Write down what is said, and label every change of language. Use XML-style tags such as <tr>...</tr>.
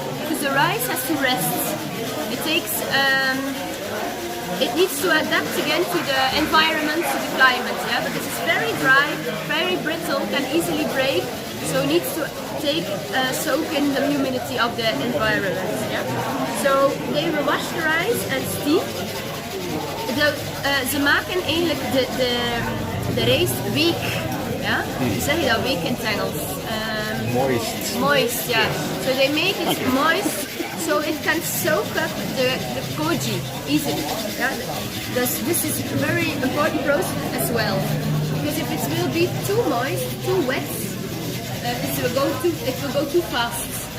<en>Because the rice has to rest. It takes, it needs to adapt again to the environment, to the climate, yeah? Because it's very dry, very brittle, can easily break, so it needs to soak in the humidity of the environment, yeah? So they will wash the rice and steam.</en> <nl>Ze maken eigenlijk de rijst week, ja? Hoe zeg je dat, week in het Engels?</nl> <en>Moist. Moist, yeah. So they make it moist so it can soak up the koji easily. Yeah? This is a very important process as well. Because if it will be too moist, too wet, it will go too fast.</en>